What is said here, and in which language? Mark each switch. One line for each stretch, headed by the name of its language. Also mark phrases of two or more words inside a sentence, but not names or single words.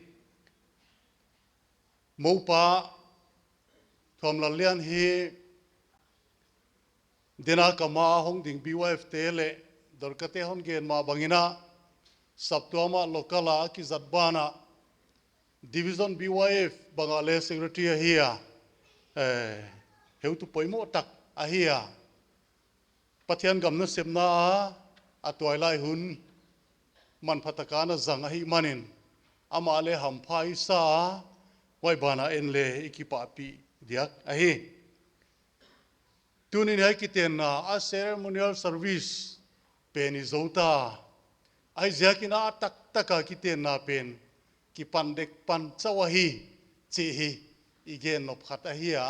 Paite Chin: mo pa thom lalian hi dena kama hong ding BYF te le dorkate hon gen ma bangina saptuama lokala ki zatbana division BYF bangale secretary here heu tu poimo tak a here pathian gamna semna a toilai hun man phatakana zang a hi manin amale hamphai sa wai bana enle ikipa pi diak a hi tunin hai kiten na a
English: ceremonial service
Paite Chin: pen izota ai ziakina tak taka kiten na pen ki pandek pan chawahi chi hi igen nop khata hi a